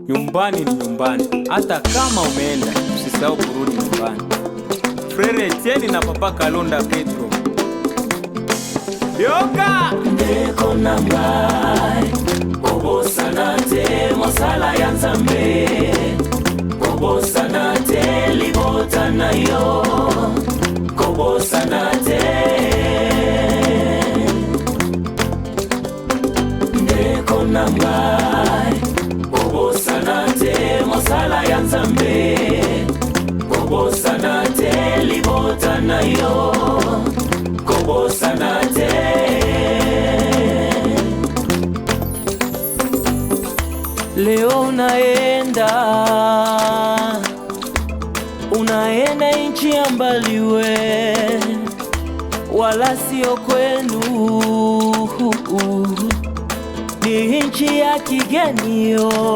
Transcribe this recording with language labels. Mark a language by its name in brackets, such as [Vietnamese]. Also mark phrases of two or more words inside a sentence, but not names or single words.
[Swahili] Nyumbani ni nyumbani, hata kama umeenda usisahau kurudi nyumbani. Frere Etienne na Papa Kalonda Petro. [Lingala] Yoka! Ndeko na ngai kobosana te mosala ya Nzambe, kobosana te libota na yo, kobosana te. Ndeko na ngai kobosana te mosala ya Nzambe, kobosana te libota na yo, kobosana te. [Swahili] Leo unaenda nchi ya mbali we, wala sio kwenu, ni nchi ya kigeni yo.